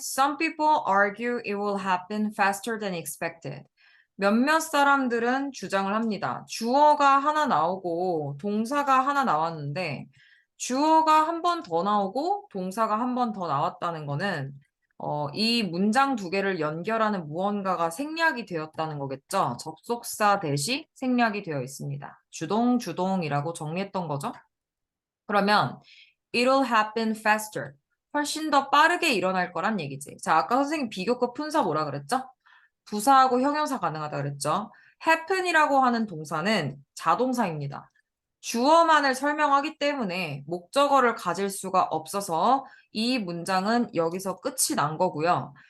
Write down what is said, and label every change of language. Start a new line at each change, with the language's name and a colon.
English: Some people argue it will happen faster than expected.
Korean: 몇몇 사람들은 주장을 합니다. 주어가 하나 나오고 동사가 하나 나왔는데 주어가 한 번 더 나오고 동사가 한 번 더 나왔다는 거는 이 문장 두 개를 연결하는 무언가가 생략이 되었다는 거겠죠. 접속사 대시 생략이 되어 있습니다. 주동이라고 정리했던 거죠. 그러면
English: it'll happen faster.
Korean: 훨씬 더 빠르게 일어날 거란 얘기지. 자, 아까 선생님 비교급 품사 뭐라 그랬죠? 부사하고 형용사 가능하다 그랬죠? happen이라고 하는 동사는 자동사입니다. 주어만을 설명하기 때문에 목적어를 가질 수가 없어서 이 문장은 여기서 끝이 난 거고요.